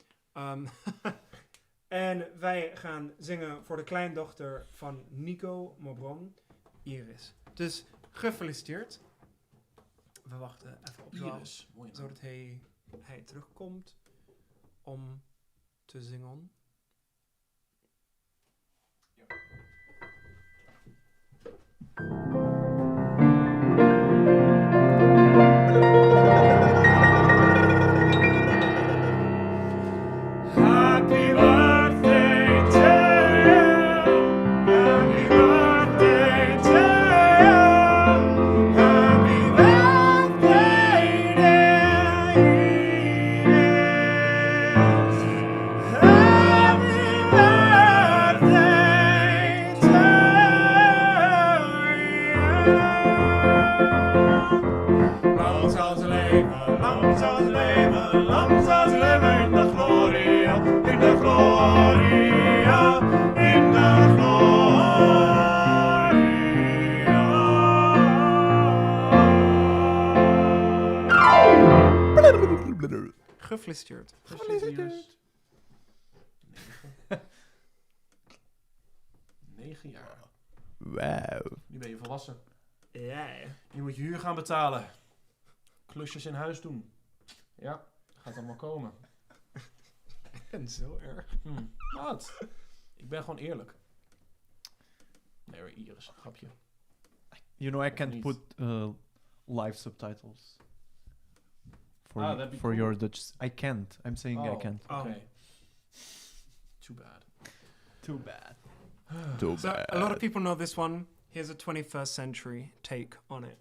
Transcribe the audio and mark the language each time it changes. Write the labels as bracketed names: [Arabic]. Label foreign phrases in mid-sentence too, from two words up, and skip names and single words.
[Dutch] En wij gaan zingen voor de kleindochter van Nico Mabron, Iris. Dus gefeliciteerd. We wachten even op Joao, Iris. Mooi naam. zodat hij terugkomt om te zingen. [English] Happy birthday to you. Happy birthday to you. Happy birthday, dear Iris. Happy birthday to you. [Dutch] Lang zal ze leven, lang zal ze leven, lang zal ze leven in de gloria, in de gloria, in de gloria. Gefeliciteerd. Gefeliciteerd. 9 jaar. Wauw. Nu ben je volwassen. Ja. Nu moet je huur gaan betalen. Klusjes in huis doen. Ja, gaat allemaal komen. En zo erg. Wat? Ik ben gewoon eerlijk. Nee hoor, Iris, grapje. [English] You know, I can't [Dutch] Niet. [English] put live subtitles for, that'd be for cool. your Dutch. I can't. I'm saying I Oh. can't. Okay. Too bad. Too bad. Too So a lot of people know this one. Here's a 21st century take on it.